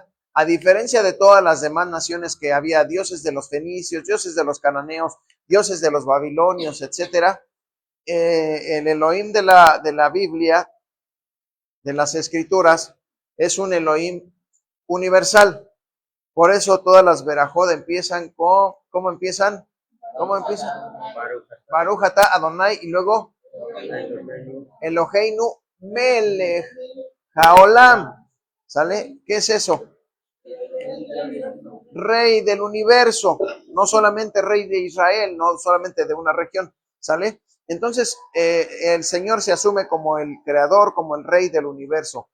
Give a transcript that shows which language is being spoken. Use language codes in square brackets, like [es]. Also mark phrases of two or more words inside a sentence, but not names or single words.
[es] A diferencia de todas las demás naciones que había dioses de los fenicios, dioses de los cananeos, dioses de los babilonios, etcétera, el Elohim de la Biblia, de las escrituras, es un Elohim universal. Por eso todas las Berajot empiezan con, ¿cómo empiezan? ¿Cómo empiezan? [he] ברוך אתה אדני, [es] y luego [he] אלוהינו מלך העולם. [es] ¿Sale? ¿Qué es eso? Rey del universo, no solamente rey de Israel, no solamente de una región. ¿Sale? Entonces, el Señor se asume como el creador, como el rey del universo.